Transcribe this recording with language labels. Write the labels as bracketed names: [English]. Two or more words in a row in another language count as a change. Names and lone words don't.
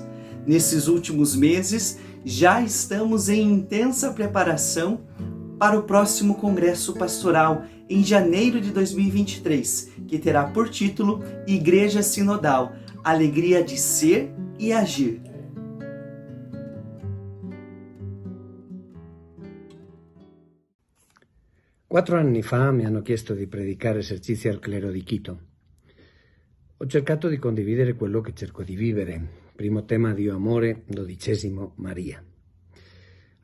[Portuguese] Nesses últimos meses, já estamos em intensa preparação para o próximo Congresso Pastoral, em janeiro de 2023, que terá por título Igreja Sinodal, Alegria de Ser e Agir. [Italian] Quattro anni fa mi hanno chiesto di predicare esercizi al clero di Quito. Ho cercato di condividere quello che cerco di vivere. Primo tema Dio amore, 12° Maria.